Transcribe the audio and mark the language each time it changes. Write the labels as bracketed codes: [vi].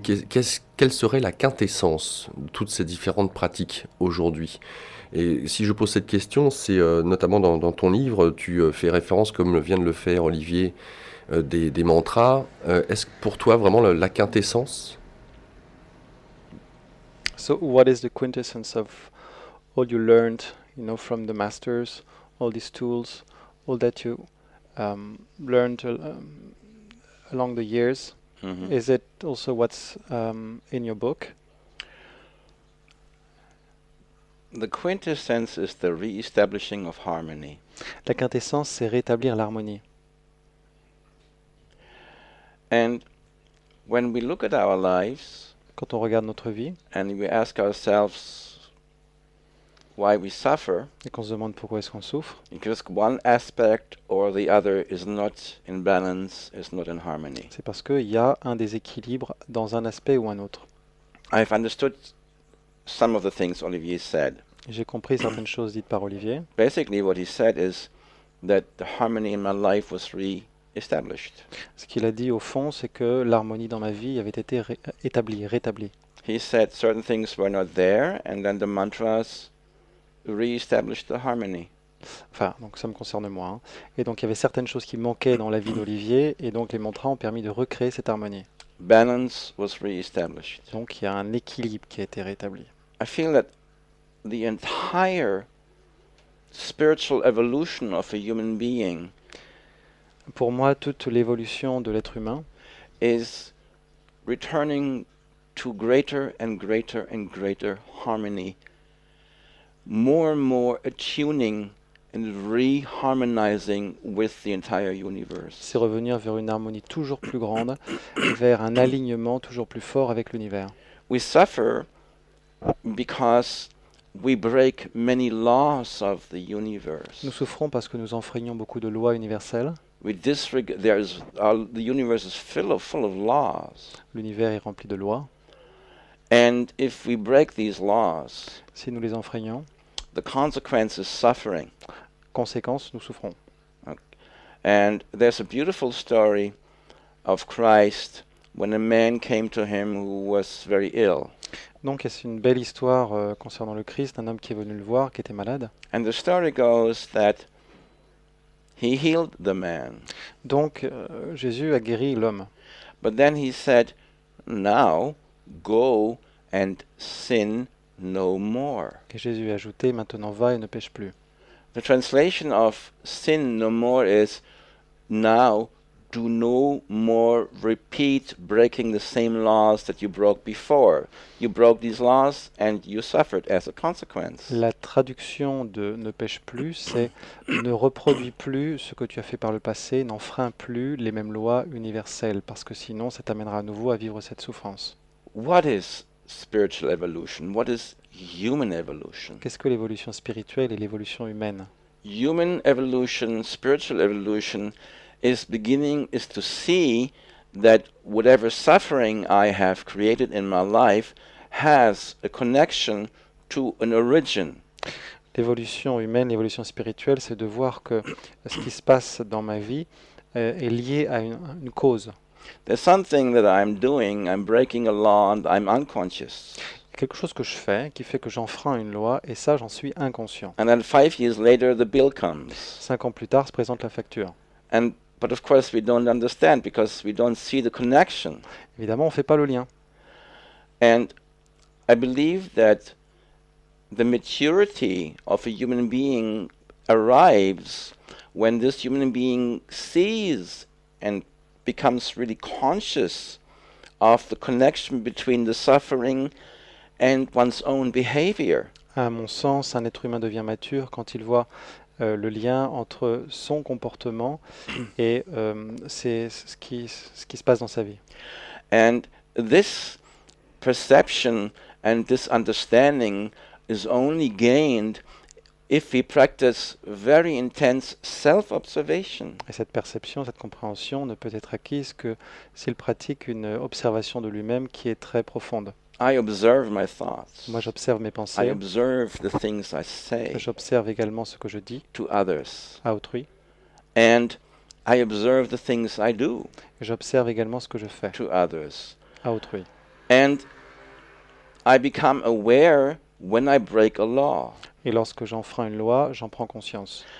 [fr] Quelle serait la quintessence de toutes ces différentes pratiques aujourd'hui? Et si je pose cette question, c'est notamment dans ton livre, tu fais référence, comme vient de le faire Olivier, des mantras. Est-ce que pour toi vraiment la quintessence? [en] So, what is the quintessence of all you learned, from the masters, all these tools, all that you learned along the years? Mhm. Is it also what's in your book? The quintessence is the re-establishing of harmony. [fr] La quintessence, c'est rétablir l'harmonie. [en] And when we look at our lives [fr] Quand on regarde notre vie [en] and we ask ourselves why we suffer, [fr] et qu'on se demande pourquoi est-ce qu'on souffre, [en] because one aspect or the other is not in balance, is not in harmony. [fr] c'est parce qu'il y a un déséquilibre dans un aspect ou un autre. [en] I've understood some of the things Olivier said. [fr] J'ai compris certaines choses dites par Olivier. [en] Basically, what he said is that the harmony in my life was re-established. [fr] Ce qu'il a dit au fond, c'est que l'harmonie dans ma vie avait été établie, rétablie. [en] He said certain things were not there, and then the mantras re-established the harmony. [fr] Enfin, donc ça me concerne moi, hein. Et donc il y avait certaines choses qui manquaient dans la vie d'Olivier, et donc les mantras ont permis de recréer cette harmonie. [en] Balance was re-established. [fr] Donc il y a un équilibre qui a été rétabli. [en] I feel that the entire spiritual evolution of a human being [fr] Pour moi, toute l'évolution de l'être humain [en] is returning to greater and greater and greater harmony, more and more attuning and re-harmonizing with the entire universe. [fr] c'est revenir vers une harmonie toujours plus grande, vers un alignement toujours plus fort avec l'univers. [en] We suffer because we break many laws of the universe. [fr] Nous souffrons parce que nous enfreignons beaucoup de lois universelles. [en] We disregard. The universe is full of laws, [fr] L'univers est rempli de lois. [en] and if we break these laws, [fr] Si nous les enfreignons, [en] the consequence is suffering. [fr] conséquence, nous souffrons. [en] And there's a beautiful story of Christ when a man came to him who was very ill. [fr] Donc c'est une belle histoire concernant le Christ, un homme qui est venu le voir, qui était malade. [en] And the story goes that He healed the man. [fr] Donc Jésus a guéri l'homme. [en] But then he said, now go and sin no more. [fr] Et Jésus a ajouté, maintenant va et ne pêche plus. [en] The translation of sin no more is now do no more repeat breaking the same laws that you broke before. You broke these laws and you suffered as a consequence. [fr] La traduction de ne pêche plus, c'est ne reproduis plus ce que tu as fait par le passé, n'enfreins plus les mêmes lois universelles, parce que sinon ça t'amènera à nouveau à vivre cette souffrance. [en] What is spiritual evolution? What is human evolution? [fr] Qu'est-ce que l'évolution spirituelle et l'évolution humaine? [en] Human evolution, spiritual evolution is to see that whatever suffering I have created in my life has a connection to an origin. [fr] L'évolution humaine, l'évolution spirituelle, c'est de voir que ce qui se passe dans ma vie est lié à une cause. [en] There's something that I'm doing, I'm breaking a law and I'm unconscious. [fr] Quelque chose que je fais qui fait que j'enfreins une loi et ça, j'en suis inconscient. [en] And then 5 years later, the bill comes. [fr] 5 ans plus tard, se présente la facture. [en] But of course, we don't understand because we don't see the connection. [fr] Évidemment, on ne fait pas le lien. [en] And I believe that the maturity of a human being arrives when this human being sees and becomes really conscious of the connection between the suffering and one's own behavior. [fr] À mon sens, un être humain devient mature quand il voit le lien entre son comportement et ce qui se passe dans sa vie. [en] And this perception and this understanding is only gained if we practice very intense self-observation. [fr] Et cette perception, cette compréhension ne peut être acquise que s'il pratique une observation de lui-même qui est très profonde. [en] I observe my thoughts. [fr] Moi, j'observe mes [en] I [fr] pensées. [en] observe the things I say [fr] J'observe également ce que je dis [en] to others. [fr] à autrui. [en] And I observe the things I do [fr] Et j'observe également ce que je fais [en] to others. [fr] à autrui. [en] And I become aware when I break a law. [fr] Et lorsque j'enfreins une loi, j'en prends conscience.